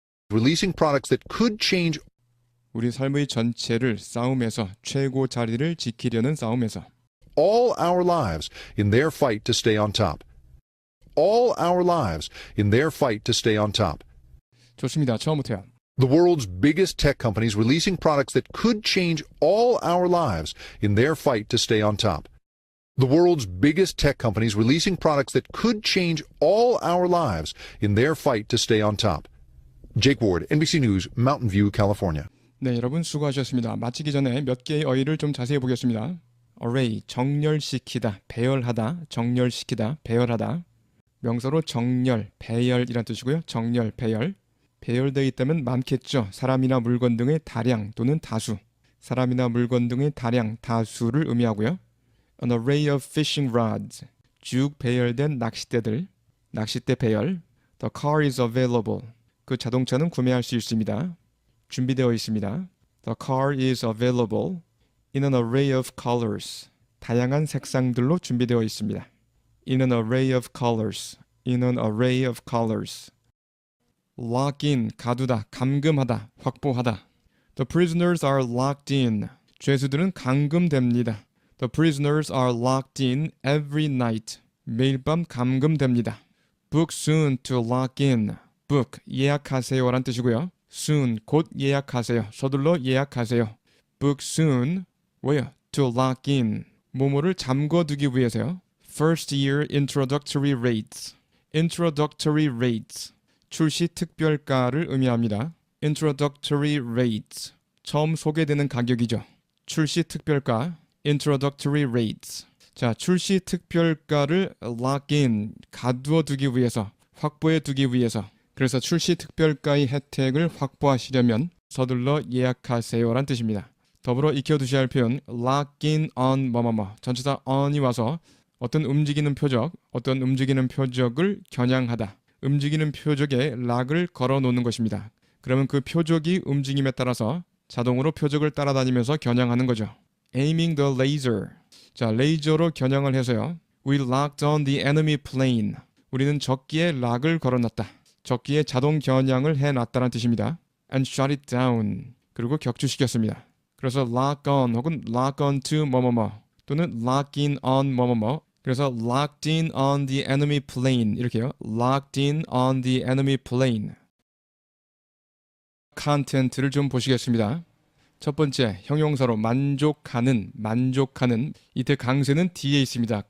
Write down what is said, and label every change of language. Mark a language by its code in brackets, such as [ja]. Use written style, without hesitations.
[en] releasing products that could change [ko] 우리 삶의 전체를 싸움에서 최고 자리를 지키려는 싸움에서 [en] all our lives in their fight to stay on top. All our lives in their fight to stay on top. [ko] 좋습니다. 처음부터요. [en] The world's biggest tech companies releasing products that could change all our lives in their fight to stay on top. The world's biggest tech companies releasing products that could change all our lives in their fight to stay on top. Jake Ward, NBC News, Mountain View, California. [ko] 네, 여러분 수고하셨습니다. 마치기 전에 몇 개의 어휘를 좀 자세히 보겠습니다. array, 정렬시키다, 배열하다, 정렬시키다, 배열하다. 명사로 정렬, 배열이란 뜻이고요. 정렬, 배열. 배열되어 있다면 많겠죠. 사람이나 물건 등의 다량 또는 다수. 사람이나 물건 등의 다량, 다수를 의미하고요. [en] An array of fishing rods. [ko] 쭉 배열된 낚싯대들. 낚싯대 배열. [en] The car is available. [ko] 그 자동차는 구매할 수 있습니다. 준비되어 있습니다. [en] The car is available in an array of colors. [ko] 다양한 색상들로 준비되어 있습니다. [en] In an array of colors. In an array of colors. Lock in, [ko] 가두다, 감금하다, 확보하다. [en] The prisoners are locked in. [ko] 죄수들은 감금됩니다. [en] The prisoners are locked in every night. [ko] 매일 밤 감금됩니다. [en] Book soon to lock in. [ko] Book, 예약하세요 라는 뜻이고요. Soon, 곧 예약하세요. 서둘러 예약하세요. [en] Book soon, [ko] 뭐예요? [en] To lock in. [ko] 뭐뭐를 잠궈두기 위해서요. [en] First year introductory rates. Introductory rates. [ko] 출시 특별가를 의미합니다. [en] Introductory rates. [ko] 처음 소개되는 가격이죠. 출시 특별가. [en] Introductory rates. [ko] 자, 출시 특별가를 lock in, 가두어 두기 위해서, 확보해 두기 위해서. 그래서 출시 특별가의 혜택을 확보하시려면 서둘러 예약하세요 라는 뜻입니다. 더불어 익혀두셔야 할 표현 lock in on 뭐뭐뭐. 전치사 on이 와서 어떤 움직이는 표적을 겨냥하다. 움직이는 표적에 락을 걸어 놓는 것입니다. 그러면 그 표적이 움직임에 따라서 자동으로 표적을 따라다니면서 겨냥하는 거죠. [en] Aiming the laser. [ko] 자, 레이저로 겨냥을 해서요. [en] We locked on the enemy plane. [ko] 우리는 적기에 락을 걸어놨다. 적기에 자동 겨냥을 해놨다는 뜻입니다. [en] And shot it down. [ko] 그리고 격추시켰습니다. 그래서 lock on 혹은 lock on to 뭐뭐뭐 또는 lock in on 뭐뭐뭐. 그래서 [en] locked in on the enemy plane [ko] 이렇게요. [en] locked in on the enemy plane. [ko] 컨텐트를 좀 보시겠습니다. 첫 번째, 형용사로 만족하는. 이때 강세는 뒤에 있습니다.